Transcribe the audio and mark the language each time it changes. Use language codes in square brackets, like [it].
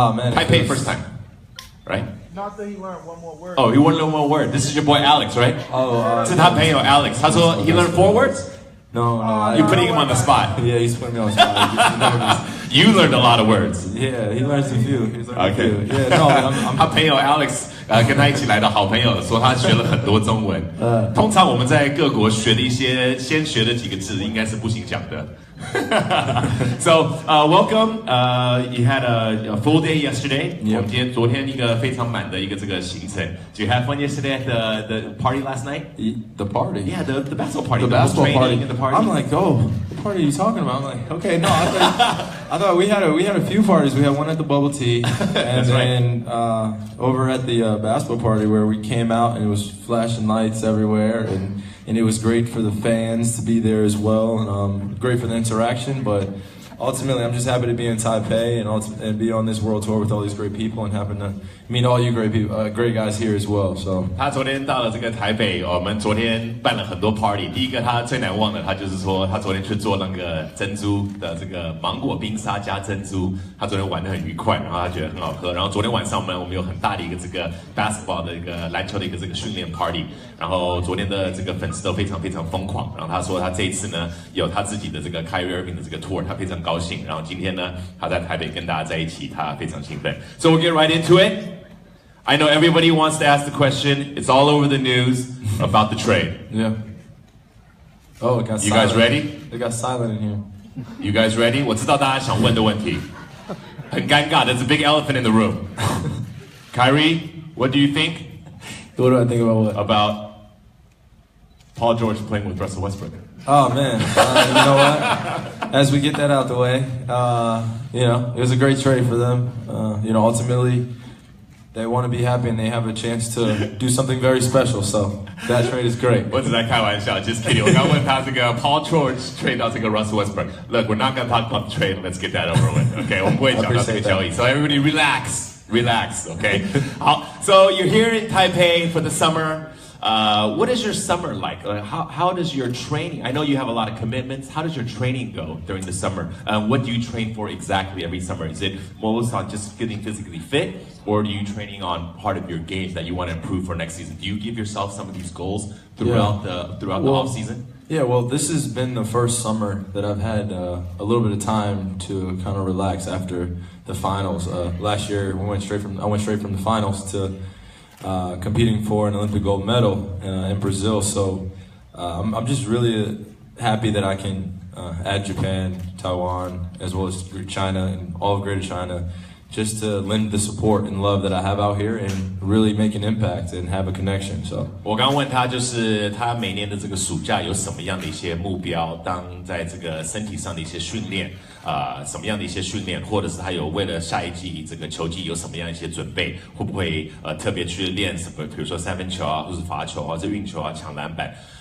[en] man. Taipei first time, right? Not that he learned one more word. Oh, he want to learn one word. This is your boy Alex, right? [zh] 这是他朋友 Alex. 他说 [en] he learned 4 words. No. You're putting him on the spot. Yeah, he's putting me on the spot. You learned a lot of words. Yeah, he learns a few. Okay. Yeah, no, I'm [zh] 他朋友 Alex 跟他一起来的好朋友说他学了很多中文。通常我们在各国学的一些先学的几个字应该是不行讲的。 [en] So welcome. You had a full day yesterday. [zh] 我们昨天一个非常满的一个这个行程。 [en] Did you have fun yesterday at the party last night? The party? Yeah, the basketball party. The basketball party. And the party. I'm like, oh, what party are you talking about? I'm like, okay, no, I thought we had a few parties. We had one at the bubble tea, and then over at the basketball party where we came out and it was flashing lights everywhere, and it was great for the fans to be there as well, and great for the interaction. But ultimately, I'm just happy to be in Taipei and be on this world tour with all these great people and happen to meet all you great people, great guys here as well. So [zh] 他昨天到了这个台北，我们昨天办了很多 party。第一个他最难忘的，他就是说他昨天去做那个珍珠的这个芒果冰沙加珍珠，他昨天玩得很愉快，然后他觉得很好喝。然后昨天晚上我们有很大的一个这个 basketball 的一个篮球的一个这个训练 party。然后昨天的这个粉丝都非常非常疯狂。然后他说他这一次呢有他自己的这个 Kyrie Irving 的这个 tour，他非常高兴。然后今天呢他在台北跟大家在一起，他非常兴奋。 [en] So we'll get right into it. I know everybody wants to ask the question. It's all over the news about the trade. Yeah. Oh, it got silent. You guys ready? It got silent in here. You guys ready? [zh] 我知道大家想问的问题，很尴尬。 [en] There's a big elephant in the room. Kyrie, what do you think? What do I think about what? About Paul George playing with Russell Westbrook. Oh man, you know what? As we get that out the way, it was a great trade for them. Ultimately, they want to be happy and they have a chance to do something very special. So that trade is great. [zh] 我只在开玩笑 [en] just kidding. [zh] 我刚问他这个 [en] Paul George trade [zh] 到这个 [en] Russell Westbrook. Look, we're not going to talk about the trade. Let's get that over with. [zh] Okay, 我们不会讲到这个交易。 [en] So everybody relax. Okay. 好 So you're here in Taipei for the summer. What is your summer like? How does your training? I know you have a lot of commitments. How does your training go during the summer? What do you train for exactly every summer? Is it most on just getting physically fit, or do you training on part of your games that you want to improve for next season? Do you give yourself some of these goals throughout the off season? Yeah, well, this has been the first summer that I've had a little bit of time to kind of relax after the finals. Last year, I went straight from the finals to competing for an Olympic gold medal in Brazil. So I'm just really happy that I can add Japan, Taiwan, as well as China and all of Greater China, just to lend the support and love that I have out here and really make an impact and have a connection. So [zh] 我刚问他，就是他每年的这个暑假有什么样的一些目标？当在这个身体上的一些训练，什么样的一些训练，或者是他有为了下一季这个球季有什么样一些准备？会不会特别去练什么？比如说三分球啊，或是罚球啊，这运球啊，抢篮板。